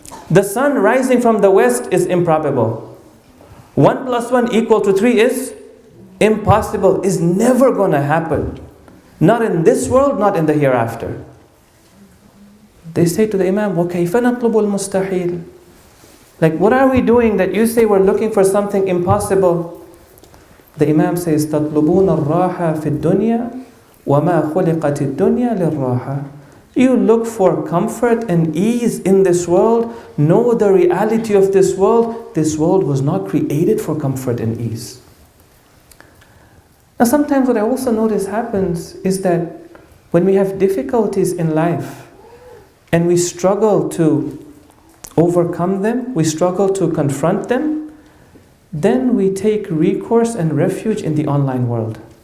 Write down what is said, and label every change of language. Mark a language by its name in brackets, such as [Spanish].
[English] The sun rising from the west is improbable. 1 + 1 = 3 is impossible, is never going to happen. Not in this world, not in the hereafter. They say to the Imam, [Arabic] وَكَيْفَ نَطْلُبُ الْمُسْتَحِيلِ, [English] like, what are we doing that you say we're looking for something impossible? The Imam says, [Arabic] تَطْلُبُونَ الرَّاحَ فِي الدُّنْيَا وَمَا خُلِقَتِ الدُّنْيَا لِلرَّاحَةِ. [English] You look for comfort and ease in this world. Know the reality of this world. This world was not created for comfort and ease. Now sometimes what I also notice happens is that when we have difficulties in life and we struggle to overcome them, we struggle to confront them, then we take recourse and refuge in the online world.